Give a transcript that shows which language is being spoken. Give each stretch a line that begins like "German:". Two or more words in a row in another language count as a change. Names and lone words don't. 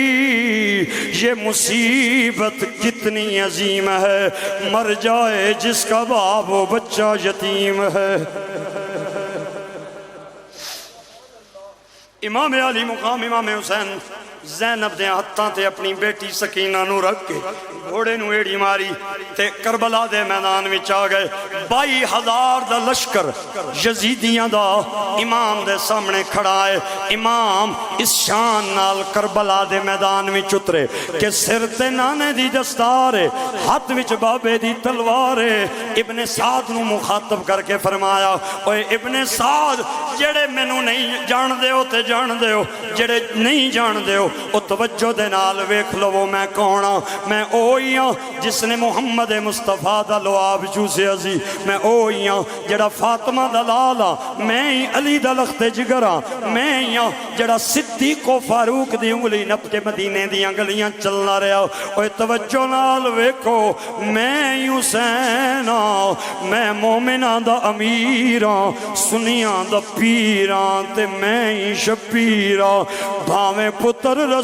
Urdu: یہ مصیبت کتنی عظیم ہے مر جائے جس کا باپ و بچہ یتیم ہے
Punjabi: امام علی مقام امام حسین زینب دے ہتھاں تے اپنی بیٹی سکینہ نو رکھ کے گھوڑے نو ایڑی ماری تے کربلا دے میدان وچ آ گئے 22,000 دا لشکر یزیدیاں دا امام دے سامنے کھڑا ہے امام اس شان نال کربلا دے میدان وچ اترے کہ سر تے نانے دی دستار ہے ہاتھ وچ بابے دی تلوار ہے ابن سعد نو مخاطب کر کے فرمایا اوے ابن سعد جڑے مینوں نہیں جان دے ہو تے جان دے ہو جڑے نہیں جان دے ہو او توجہ دے نال ویکھ لو میں کون ہاں میں اوہی ہاں جس نے محمد مصطفیٰ دا لعاب چوسیا سی میں اوہی ہاں جڑا فاطمہ دا لالا میں ہی علی دا لخت جگر ہاں میں ہی ہاں جڑا صدیق و فاروق دی انگلی نپ کے مدینے دیاں گلیاں چلنا رہا اوہ توجہ نال ویکھو میں ہی حسین ہاں میں مومناں دا امیر ہاں سنیاں دا پیر ہاں تے میں ہی شبیر ہاں بھاویں پتر